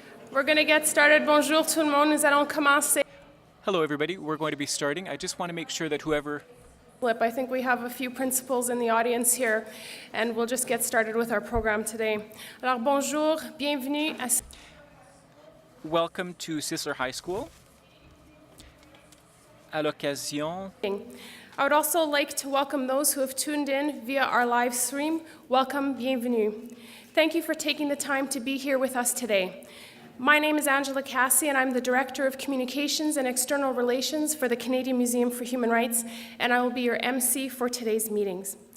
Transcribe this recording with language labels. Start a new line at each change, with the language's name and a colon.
English: We're going to get started.
French: Bonjour tout le monde. Nous allons commencer.
English: Hello, everybody. We're going to be starting. I just want to make sure that whoever... I think we have a few principals in the audience here, and we'll just get started with our program today.
French: Alors, bonjour, bienvenue à...
English: Welcome to Sisler High School.
French: À l'occasion...
English: I would also like to welcome those who have tuned in via our live stream. Welcome, bienvenue. Thank you for taking the time to be here with us today. My name is Angela Cassie, and I'm the Director of Communications and External Relations for the Canadian Museum for Human Rights, and I will be your MC for today's meetings.